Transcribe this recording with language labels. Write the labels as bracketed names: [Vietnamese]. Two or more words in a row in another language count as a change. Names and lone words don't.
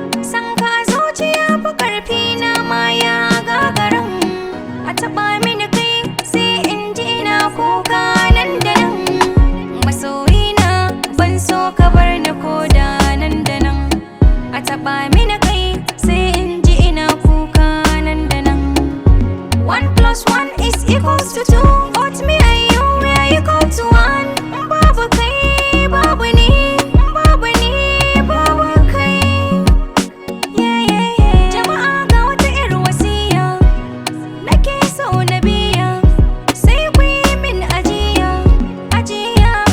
[Hausa] San ka zuciya fa ƙarfi na ma ya gagarin. A taɓa mini kai sai in ji ina kuka nan da nan. Masoyina ban so ka bar ni ko da nan da nan. A taɓa mini kai sai in ji ina kuka nan da nan. [English] One plus one is equals to two, but me and you, we are equal to one. [Hausa] Babu kai, babu ni, babu ni, babu kai. Yeah, yeah, yeah. Jama'a ga wata 'yar wasiya, nake so na biya, sai ku yi min ajiya, ajiya.